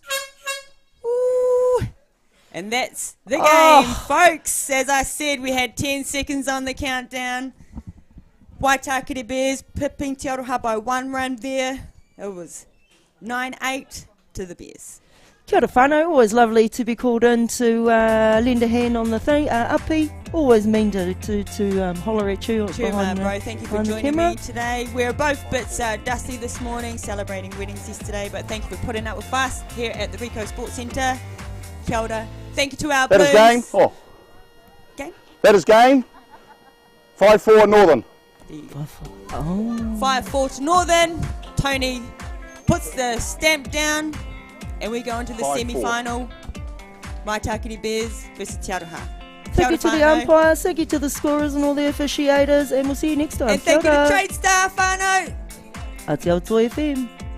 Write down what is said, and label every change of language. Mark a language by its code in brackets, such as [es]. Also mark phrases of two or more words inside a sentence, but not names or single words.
[en] Ooh. And that's the game, Oh. folks. As I said, we had 10 seconds on the countdown. Waitakere Bears pipping Te Aroha by 1 run there. It was 9-8 to the Bears. [mi] Kia ora whānau. [en] Always lovely to be called in to lend a hand on the thing. Uppy, always mean to holler at you. Chuma, bro, thank you for behind the joining camera. me today. We're both bits dusty this morning, celebrating weddings yesterday, but thank you for putting up with us here at the Rico Sports Centre. [mi] Kia ora. [en] Thank you to our That Blues. is game. Oh, Game? that is game. 5-4 Northern. 5-4 to Northern. Tony puts the stamp down, and we go into the 5-4. semi-final. Waitakere Bears versus Te Aroha. Kia Thank ora you to the whānau. umpires, thank you to the scorers and all the officiators, and we'll see you next time. And thank you Kia to ora. Tradestaff, whānau. Atiawa Toa FM.